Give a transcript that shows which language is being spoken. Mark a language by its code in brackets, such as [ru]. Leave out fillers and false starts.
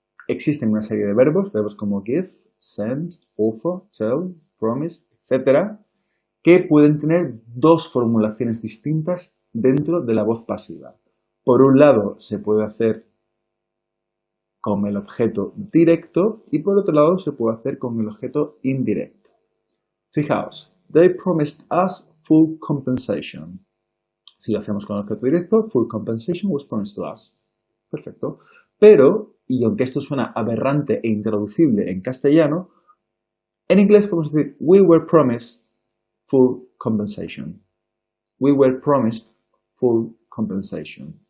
[es] Existen una serie de verbos como give, send, offer, tell, promise, etc., que pueden tener dos formulaciones distintas dentro de la voz pasiva. Por un lado, se puede hacer con el objeto directo y por otro lado, se puede hacer con el objeto indirecto. Fijaos, [en] they promised us full compensation. [es] Si lo hacemos con el objeto directo, [en] full compensation was promised to us. [es] Perfecto. Pero, y aunque esto suena aberrante e intraducible en castellano, en inglés podemos decir [en] we were promised full compensation. We were promised full compensation.